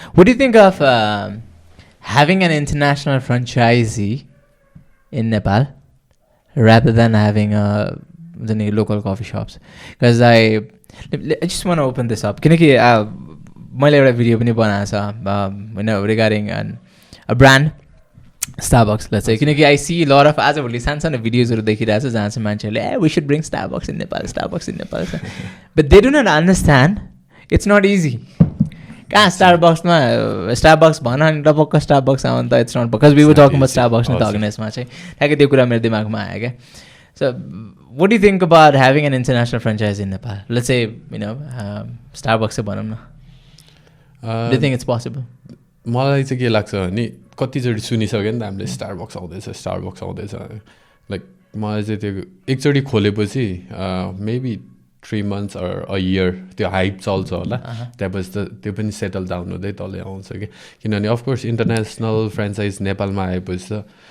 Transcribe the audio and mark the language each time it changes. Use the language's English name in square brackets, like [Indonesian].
[English] What do you think of having an international franchisee in Nepal rather than having the local coffee shops? Because I just want to open this up. [Nepali] किनकि मैले एउटा video पनि बनाएको छ [English] regarding a brand Starbucks, let's say. [Nepali] किनकि [English] I see a lot of [Nepali] आजभोलि सानो भिडियोजहरू देखिरहेको छ जहाँ चाहिँ मान्छेहरूले [English] we should bring Starbucks in Nepal, Starbucks in Nepal. But they do not understand it's not easy. [Nepali] कहाँ Starbucks भन अनि टपक्क Starbucks आउनु त [English] it's not, because we were talking about Starbucks [Nepali] नि त अघि यसमा चाहिँ ठ्याक्कै त्यो कुरा मेरो दिमागमा आयो क्या. [English] So what do you think about having an international franchise in Nepal? Let's say Starbucks [Nepali] भनौँ न. [English] Do you think it's possible? [Nepali] मलाई चाहिँ के लाग्छ भने कतिचोटि सुनिसक्यो नि त हामीले स्टारबक्स आउँदैछ लाइक मलाई चाहिँ त्यो एकचोटि खोलेपछि maybe [English] 3 months or a year [Nepali] त्यो हाइप चल्छ होला त्यसपछि त त्यो पनि [English] settle down [Nepali] हुँदै तलै आउँछ कि किनभने [English] of course international franchise [Nepali] नेपालमा आएपछि त